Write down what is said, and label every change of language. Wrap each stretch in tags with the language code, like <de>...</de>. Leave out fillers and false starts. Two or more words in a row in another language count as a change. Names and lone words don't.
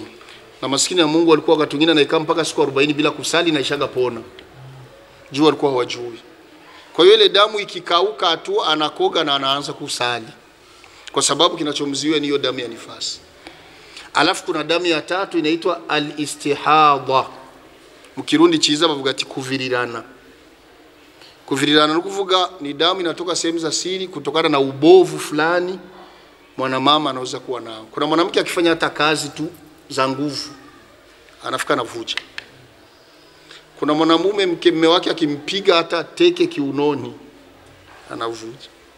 <sw>Na maskini ya Mungu walikuwa wakati mwingine anaikaa mpaka siku 40 bila kusali na ishaga pona. Juu walikuwa hawajui. Kwa hiyo ile damu ikikauka tu anakoga na anaanza kusali, kwa sababu kinachomziwa ni hiyo damu ya nifasi. Alafu kuna damu ya tatu inaitwa al-istihadha.</sw> <rn>Mkirundi chiza bavuga ati kuvirirana. Kuvirirana ni kuvuga</rn> <sw>ni damu inatoka sehemu za siri kutokana na ubovu fulani mwanamama anaweza kuwa nao. Kuna mwanamke akifanya hata kazi tu za nguvu anafika anavuja. Kuna mwanamume mume wake akimpiga hata teke kiunoni anavuja.</sw>